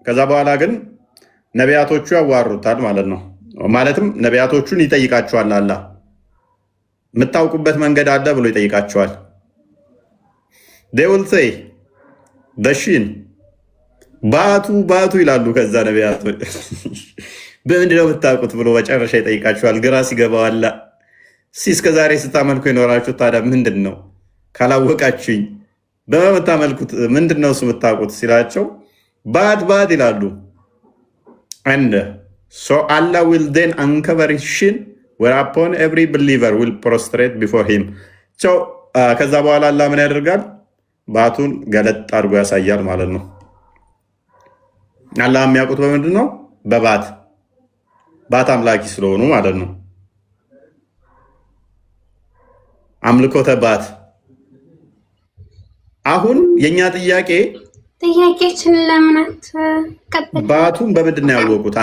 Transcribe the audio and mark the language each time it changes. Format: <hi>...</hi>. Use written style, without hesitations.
<am>በኋላ ግን ነቢያቶቹ ያዋሩታል ማለት ነው። ማለትም ነቢያቶቹን ይጠይቃቸዋል። አላህ የምታውቁበት መንገድ አለ ብሎ ይጠይቃቸዋል።</am> <en>they will say</en> <am>በሺን ባቱ ይላሉ። ከዛ ነቢያቶች በምንድነው የምታውቁት ብሎ መጨረሻ ይጠይቃቸዋል። ግራ ሲገባው አላ እስከ ዛሬ ስታመልኩ የኖራችሁት ታዲያ ምንድን ነው? ካላወቃችሁኝ በመታመልኩት ምንድን ነው እሱ የምታውቁት ሲላቸው ባት ይላሉ።</am> <en>and so Allah will then uncover his shin whereupon every believer will prostrate before him so</en> <am>ከዛ በኋላ አላህ ምን ያደርጋል? ባቱን ገለጥ አድርጎ ያሳያል ማለት ነው። አላህ የሚያውቁት በምንድን ነው? ባት አምላኪ ስለሆኑ ማለት ነው። አምልኮተ ባት። አሁን የኛ ጥያቄችን ለምናት ባቱን በምንድን ነው ያወቁት?</am>